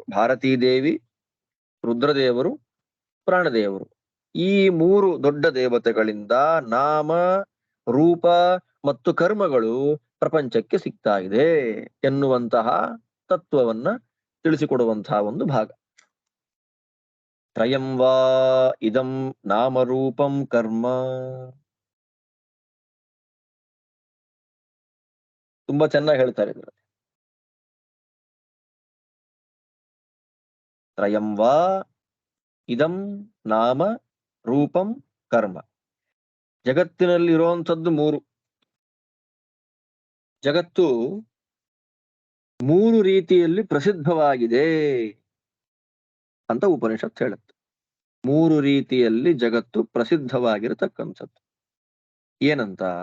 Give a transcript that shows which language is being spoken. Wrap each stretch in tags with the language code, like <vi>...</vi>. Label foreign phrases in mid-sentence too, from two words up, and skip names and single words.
<kn>ಭಾರತೀ ದೇವಿ, ರುದ್ರದೇವರು, ಪ್ರಾಣದೇವರು, ಈ ಮೂರು ದೊಡ್ಡ ದೇವತೆಗಳಿಂದ ನಾಮ, ರೂಪ ಮತ್ತು ಕರ್ಮಗಳು ಪ್ರಪಂಚಕ್ಕೆ ಸಿಗ್ತಾ ಇದೆ ಎನ್ನುವಂತಹ ತತ್ವವನ್ನ ತಿಳಿಸಿಕೊಡುವಂತಹ ಒಂದು ಭಾಗ.</kn> <sa>ತ್ರಯಂ ವಾ ಇದಂ ನಾಮರೂಪಂ ಕರ್ಮ.</sa> <kn>ತುಂಬಾ ಚೆನ್ನಾಗಿ ಹೇಳ್ತಾರೆ ಇದ್ರ.</kn> <sa>ತ್ರಯಂ ವಾ ಇದಂ ನಾಮ ರೂಪಂ ಕರ್ಮ.</sa> <kn>ಜಗತ್ತಿನಲ್ಲಿ ಇರುವಂಥದ್ದು ಮೂರು. ಜಗತ್ತು ಮೂರು ರೀತಿಯಲ್ಲಿ ಪ್ರಸಿದ್ಧವಾಗಿದೆ ಅಂತ ಉಪನಿಷತ್ ಹೇಳುತ್ತೆ. ಮೂರು ರೀತಿಯಲ್ಲಿ ಜಗತ್ತು ಪ್ರಸಿದ್ಧವಾಗಿರತಕ್ಕಂಥದ್ದು ಏನಂತ?</kn>